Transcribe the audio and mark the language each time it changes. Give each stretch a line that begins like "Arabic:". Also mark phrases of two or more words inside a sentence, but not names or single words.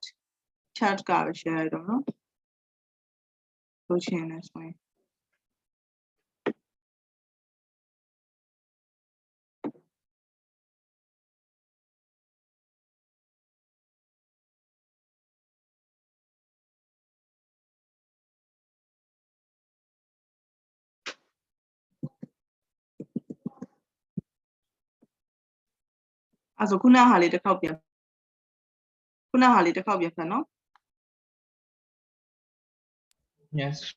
English: Chat guy share, I don't know. Go change this way. Also
Burmese: ခုနဟာလေးတစ်ခေါက်ပြန်ခုနဟာလေးတစ်ခေါက်ပြန်ဖတ်နော်
English: Yes.